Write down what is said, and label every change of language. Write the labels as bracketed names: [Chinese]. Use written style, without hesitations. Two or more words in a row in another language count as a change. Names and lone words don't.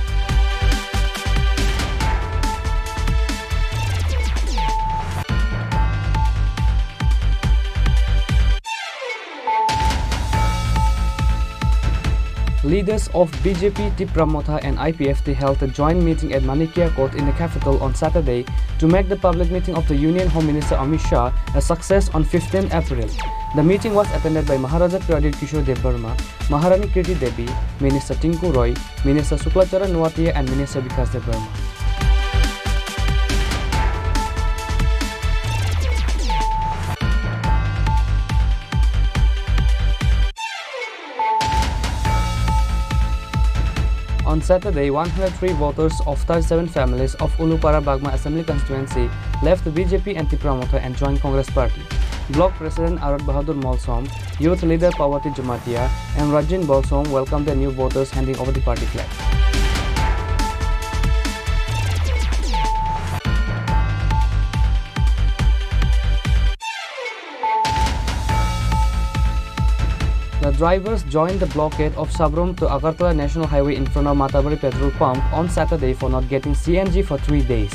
[English] Leaders of BJP, Tipramotha and IPFT held a joint meeting at Manikya Court in the capital on Saturday to make the public meeting of the Union Home Minister Amit Shah a success on 15 April. The meeting was attended by Maharaja Pradip Kishore Devarma, Maharani Kirti Devi, Minister Tinku Roy, Minister Suklacharan Nuatia and Minister Vikas Devarma. On Saturday, 103 voters of 37 families of Ulupara Bagma Assembly constituency left the BJP anti-promoter and joined Congress party. Block President Arad Bahadur Molsom, Youth Leader Pawati Jamatia and Rajin Bolsom welcomed the new voters handing over the party flag. The drivers joined the blockade of Sabrom to Agartala National Highway in front of Matabari petrol pump on Saturday for not getting CNG for 3 days.